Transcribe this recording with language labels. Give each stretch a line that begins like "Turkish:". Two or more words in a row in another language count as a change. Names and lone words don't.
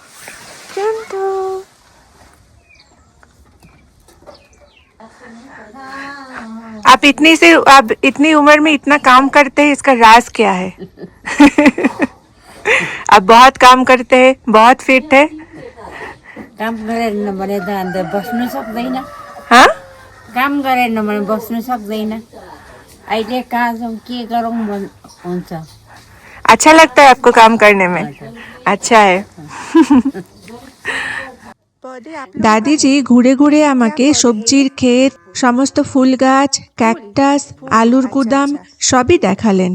Hindi: आप इतनी उम्र में इतना काम करते हैं, इसका राज क्या है? आप बहुत काम करते हैं, बहुत फिट है।
Nepali: काम गरेन भने त अन्त बस्नु सक्दैन। हाँ, काम गरेन भने बस्नु सक्दैन। अहिले कहाँ छौँ के गरौँ हुन्छ।
Hindi: अच्छा लगता है आपको काम करने में? अच्छा है।
Bangla: দাদিজি ঘুরে ঘুরে আমাকে সবজির ক্ষেত, সমস্ত ফুল গাছ, ক্যাকটাস, আলুর গুদাম সবই দেখালেন।